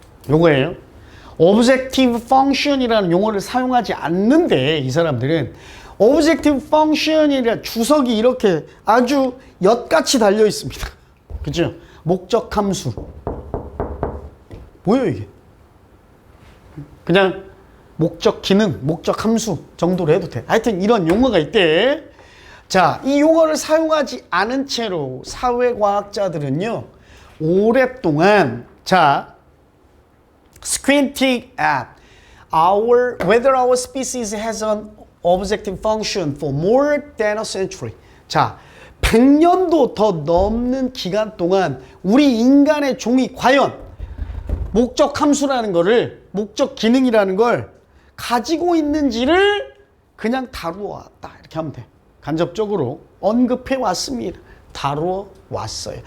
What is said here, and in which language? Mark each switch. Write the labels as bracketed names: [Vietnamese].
[Korean] 요거예요. Objective Function이라는 용어를 사용하지 않는데 이 사람들은 Objective Function이라 주석이 이렇게 아주 엿같이 달려 있습니다. 그죠? 목적 함수. 뭐예요 이게? 그냥 목적 기능, 목적 함수 정도로 해도 돼. 하여튼 이런 용어가 있대. 자, 이 용어를 사용하지 않은 채로 사회과학자들은요, 오랫동안, 자, [English] squinting at whether our species has an objective function for more than a century. [Korean] 자, 100년도 더 넘는 기간 동안 우리 인간의 종이 과연 목적 함수라는 거를, 목적 기능이라는 걸 가지고 있는지를 그냥 다루어 왔다. 이렇게 하면 돼. 간접적으로 언급해 왔습니다. 다루어 왔어요.